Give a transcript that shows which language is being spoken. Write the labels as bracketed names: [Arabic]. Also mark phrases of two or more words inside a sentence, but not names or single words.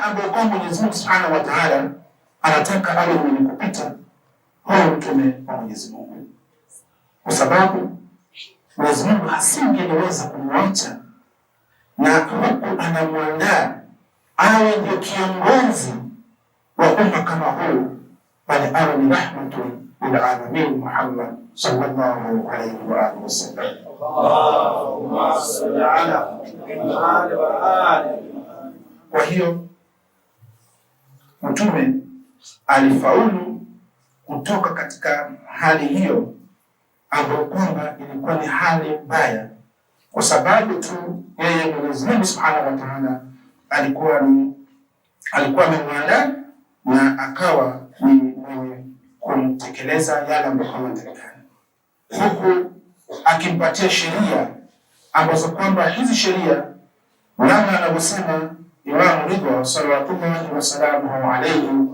[Swahili] ambayo kwamba Mwenyezi Mungu [Arabic] سبحانه وتعالى [Swahili] anataka awe mwenye kupita huyo mtume wa Mwenyezi Mungu, kwa sababu Mwenyezi Mungu asingeweza kumwacha na huku anamwandaa awe ndio kiongozi wa umma kama huu, bali awe ni [Arabic] رحمة للعالمين [Swahili] Muhammad [Arabic] صلى الله عليه وآله وسلم. اللهم صل على محمد وآل. [Swahili] Kwa hiyo mtume alifaulu kutoka katika hali hiyo ambayo kwamba ilikuwa ni hali mbaya, kwa sababu tu yeye Mwenyezi Mungu [Arabic] سبحانه وتعالى [Swahili] alikuwa amemwandaa na akawa ni mwenye kumtekeleza yale ambayo anatakikana, huku akimpatia sheria ambazo kwamba hizi sheria namna anavyosema Imam Ridha [Arabic] صلى الله وسلم عليه,